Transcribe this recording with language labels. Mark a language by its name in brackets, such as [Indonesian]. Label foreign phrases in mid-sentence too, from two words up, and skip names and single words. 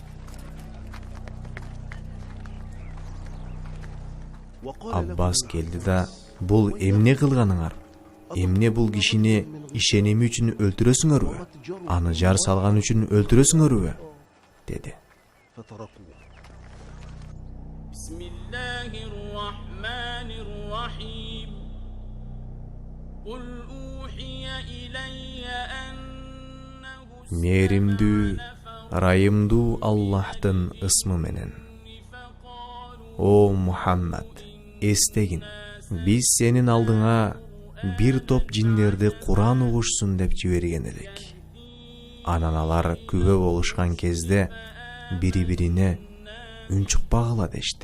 [Kyrgyz] Аббас келди да: "Бул эмне кылганыңар? Эмне бул кишини ишеними үчүн өлтүрөсүңөрбү? Аны жар салган үчүн өлтүрөсүңөрбү?" деди. [Arabic] بسم الله الرحمن الرحيم. قل أوحي إلي أنه [Kyrgyz] Мээримдүү, ырайымдуу Аллахтын ысмы менен. О Мухаммад, эстегин, биз сенин алдыңа бир топ жиндерди Куран угушсун деп жиберген элек. Анан алар күбө болушкан кезде бири-бирине үн чыкпагыла дешти.